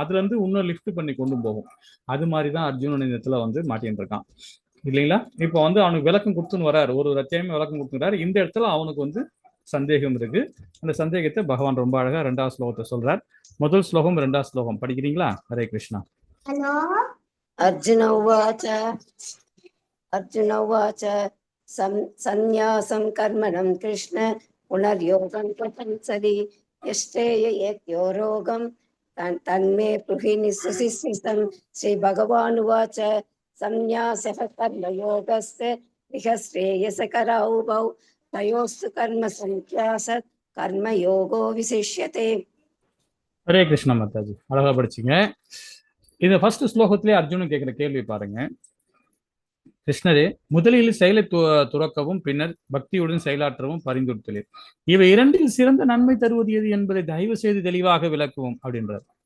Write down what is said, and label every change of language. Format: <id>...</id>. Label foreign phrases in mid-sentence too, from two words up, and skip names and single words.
<ta>அதுல இருந்து இன்னும் லிஃப்ட் பண்ணி கொண்டு போகும். அது மாதிரிதான் அர்ஜுனன் இந்த இடத்துல மாட்டின்னு இருக்கான், இல்லைங்களா? இப்போ அவனுக்கு விளக்கம் கொடுத்துன்னு வர்றாரு. ஒரு அத்தியாயமே விளக்கம் கொடுத்துறாரு. இந்த இடத்துல அவனுக்கு சந்தேகம் இருக்கு. அந்த சந்தேகத்தை பகவான் ரொம்ப அழகா 2வது ஸ்லோகத்தை சொல்றார். முதல் ஸ்லோகம் 2வது ஸ்லோகம் படிக்கிறீங்களா? ஹரே கிருஷ்ணா.</ta> <sa>अर्जुन उवाच सन्न्यासं कर्मणं कृष्ण पुनर्योगं प्रपञ्चदि यश्चेयो रोगं तन्मे ब्रूहि निःशुसितं। श्रीभगवानुवाच संन्यासः कर्मयोगस्य इह श्रेयसकरौ उभौ तयोस्तु कर्म संन्यासात् कर्मयोगो विशिष्यते.</sa> <ta>ஹரே கிருஷ்ணா மாதாஜி, அழகா படிச்சீங்க. இந்த ஃபர்ஸ்ட் ஸ்லோகத்திலே அர்ஜுனன் கேட்கிற கேள்வி பாருங்க. கிருஷ்ணரே, முதலில் செயலை துறக்கவும் பின்னர் பக்தியுடன் செயலாற்றவும் பரிந்துரைத்தீர். இவை இரண்டில் சிறந்த நன்மை தருவது எது என்பதை தயவு செய்து தெளிவாக விளக்குவோம் அப்படின்றார்.</ta>